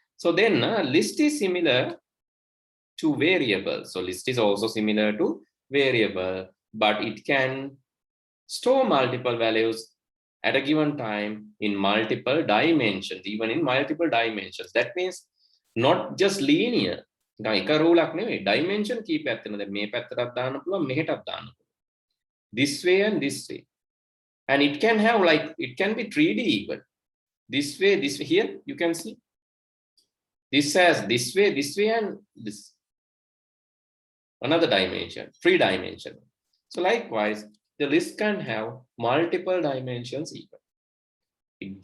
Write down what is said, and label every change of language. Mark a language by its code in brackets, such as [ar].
[en] So then list is similar to variable. So list is also similar to variable, but it can store multiple values at a given time in multiple dimensions, even in multiple dimensions. That means not just linear. [si] Dimension කීපයක් තියෙනවා. දැන් මේ පැත්තටත් දාන්න පුළුවන්, මෙහෙටත් දාන්න පුළුවන්. [en] This way and this way. And it can have like, it can be 3D even. This way, here you can see. This has this way, and this. Another dimension, 3-dimensional. So likewise, the list can have multiple dimensions even.